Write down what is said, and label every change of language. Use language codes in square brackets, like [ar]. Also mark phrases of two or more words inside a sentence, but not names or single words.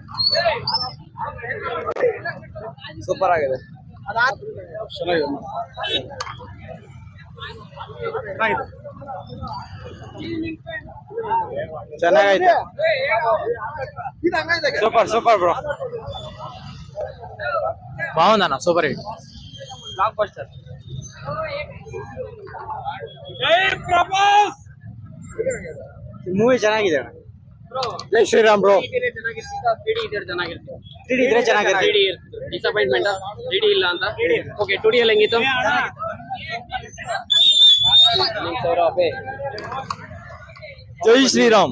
[kn] ಸೂಪರ್ ಆಗಿದೆ. ಚೆನ್ನಾಗಿದೆ. ಚೆನ್ನಾಗೈತೆ. [en] super super bro. [te] బాగుందన్న. [en] super hit. [te] బ్లాక్ బస్టర్. [kn] ಮೂವಿ ಚೆನ್ನಾಗಿದೆ. [hi] जय श्रीराम [kn] ಬ್ರೋ. ಡಿಸಪಾಯಿಂಟ್ಮೆಂಟ್ 3D ಇಲ್ಲ ಅಂತ. ಓಕೆ 2D ಅಲ್ಲಿ ಹೆಂಗಿತ್ತು? [hi] जय श्रीराम.